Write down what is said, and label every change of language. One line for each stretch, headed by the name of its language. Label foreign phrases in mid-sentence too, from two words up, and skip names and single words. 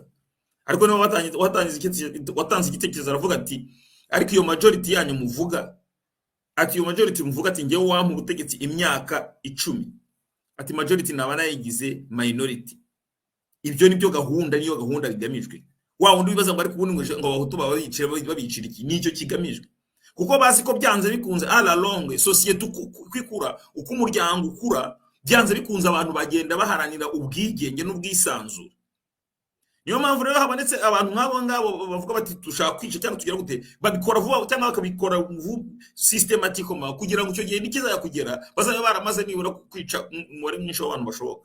Kinyarwanda: Ariko niba watanze igitekerezo aravuga ati ariko iyo majority yanyu muvuga, ati iyo majority muvuga ati ngewe wampa ubutegetsi imyaka 10, ati majority naba nayigize minority. Ibyo niyo gahunda bigamijwe. Wa wundi bibaza ngo ari kubundi ngo abahutu babicira iki, nicyo kigamijwe. Kuko bazi ko byanze bikunze
French: à la longue
Kinyarwanda: societe kwikura, uko umuryango ukura, byanze bikunze abantu bagenda baharanira ubwigenge n'ubwisanzure. Niyo mpamvu rero habonetse abantu ngabo bavuga bati dushaka kwica cyangwa tugira gute, babikora vuba cyangwa bakabikora systematically kugira ngo icyo gihe nikiza yakugera bazabe baramaze nibura kwica umubare mwinshi w'abantu bashoboka.